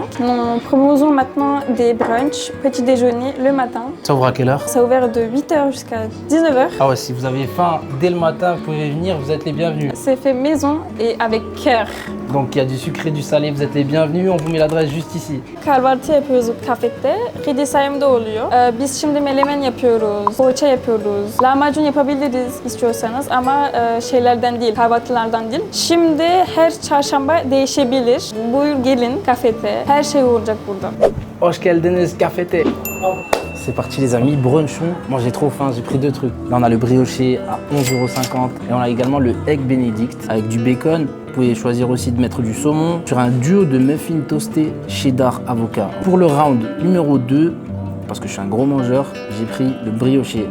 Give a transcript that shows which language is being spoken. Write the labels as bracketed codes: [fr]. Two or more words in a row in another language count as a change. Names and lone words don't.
[fr] Nous proposons maintenant des brunchs, petit déjeuner le matin. Ça ouvre à quelle heure? Ça a ouvert de 8h jusqu'à 19h. Ah ouais, si vous avez faim dès le matin, vous pouvez venir, vous êtes les bienvenus. C'est fait maison et avec cœur. Donc il y a du sucré, du salé, vous êtes les bienvenus. On vous met l'adresse juste ici. [tr] Kahvaltı yapıyoruz kafette. Kedi sayımda oluyor. Biz şimdi melemen yapıyoruz, poğaça yapıyoruz. Lahmacun yapabiliriz istiyorsanız ama şeylerden değil, kahvaltılardan değil. Şimdi her çarşamba değişebilir. Buyur gelin kafete. Her şey olacak burada. Hoş geldiniz, café. [fr] C'est parti les amis, brunchons. Moi j'ai trop faim, j'ai pris deux trucs. Là on a le brioché à 11,50 € et on a également le Egg Benedict avec du bacon. Vous pouvez choisir aussi de mettre du saumon sur un duo de muffins toastés cheddar avocat. Pour le round numéro 2, parce que je suis un gros mangeur, j'ai pris le brioché.